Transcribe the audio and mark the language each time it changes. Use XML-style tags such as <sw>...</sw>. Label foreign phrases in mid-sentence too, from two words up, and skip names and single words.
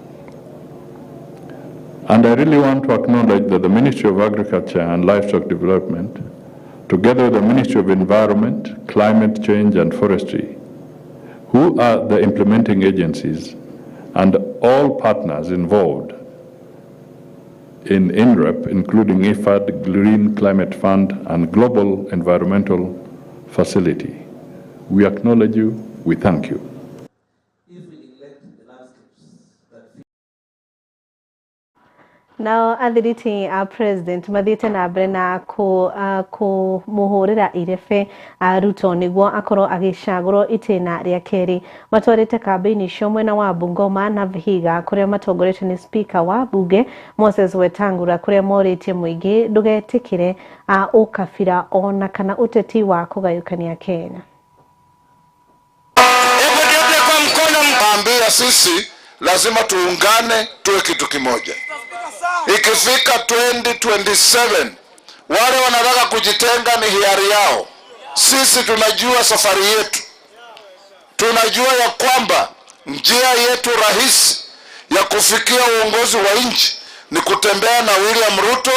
<en>And I really want to acknowledge that the Ministry of Agriculture and Livestock Development, together with the Ministry of Environment, Climate Change and Forestry, who are the implementing agencies, and all partners involved in INREP, including IFAD, Green Climate Fund, and Global Environmental Facility. We acknowledge you, we thank you. Now,</en> <ki>athiriti a president mathite na mbere na ku muhurira irefe Ruto niguo akorwo agicagurwo itena ria keri. Matwarite kambeini cio mwena wa Bungoma na Vihiga kuria matongorete ni speaker wa bunge Moses Wetangula kuria moritie muingi ndugetikire ukabira ona kana uteti wa kugayukania Kenya.</ki> <sw>Kwa mkono mpambia sisi lazima tuungane tuwe kitu kimoja. Ikifika 2027 wale wanataka kujitenga ni hiari yao. Sisi tunajua safari yetu. Tunajua ya kwamba njia yetu rahisi ya kufikia uongozi wa nchi ni kutembea na William Ruto.</sw>